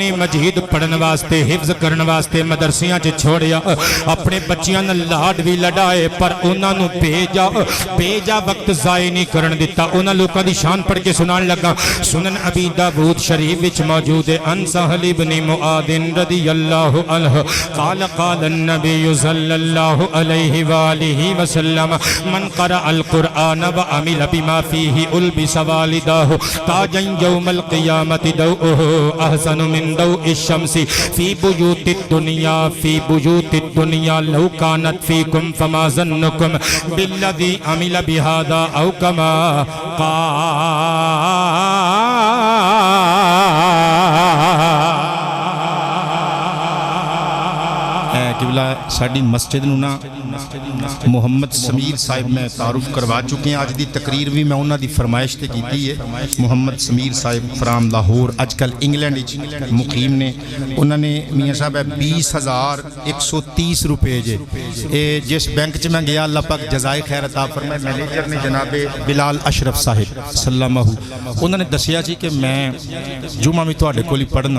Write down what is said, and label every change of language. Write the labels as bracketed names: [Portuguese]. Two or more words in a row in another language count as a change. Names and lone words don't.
[Punjabi] مجید پڑھن واسطے حفظ کرن واسطے مدرسیاں چ چھوڑیا اپنے بچیاں نال لاڈ بھی لڑائے پر انہاں نو بھیجا وقت ضائع نہیں کرن دیتا انہاں لوگاں دی شان پڑھ کے سنان لگا سنن ابی داؤد شریف وچ موجود ہے [Arabic] ان سہل ابن معاذ رضی اللہ عنہ قال النبی صلی صلی اللہ علیہ وآلہ وسلم من قرأ القرآن وعمل بما فیہ البس والداہ تاجا یوم القیامت دوؤہ احسن من دوء الشمس فی بیوت الدنیا لو کانت فیکم فما ظنکم بالذی عمل بہذا او کما [Punjabi] قبلہ ساڑی مسجد نونا محمد سمیر صاحب میں تعارف کروا چکے ہیں. آج دی تقریر بھی میں انہوں دی فرمائش تے کیتی ہے. محمد سمیر صاحب فرام لاہور اج کل انگلینڈ مقیم نے. انہوں نے میاں صاحب 20,130 روپے جس بینک چ میں گیا اللہ پاک جزائے خیر عطا فرمائے. مینیجر نے جناب بلال اشرف صاحب سلامہ انہوں نے دسیا جی کہ میں جمعہ میں تواڈے کول ہی پڑھنا.